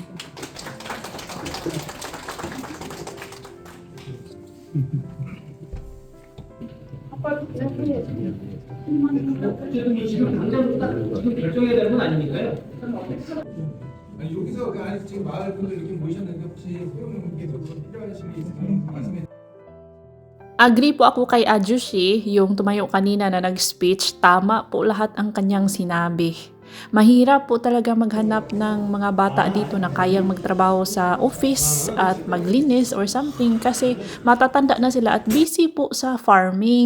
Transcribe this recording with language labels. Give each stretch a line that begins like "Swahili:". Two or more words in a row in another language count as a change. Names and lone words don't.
Korean: 지금 당장 지금 결정해야 되는 건 아니니까요. 아니, 여기서 아니, 지금 마을 분들 이렇게 모이셨는데 혹시 소영님께서 필요하신 게 있으면 말씀해.
Filipino: Agree po ako kay Ajushi, yung tumayo kanina na nag-speech, tama po lahat ang kanyang sinabi. Mahirap po talaga maghanap ng mga bata dito na kayang magtrabaho sa office at maglinis
English: or something
Filipino: kasi matatanda na sila at busy po sa farming.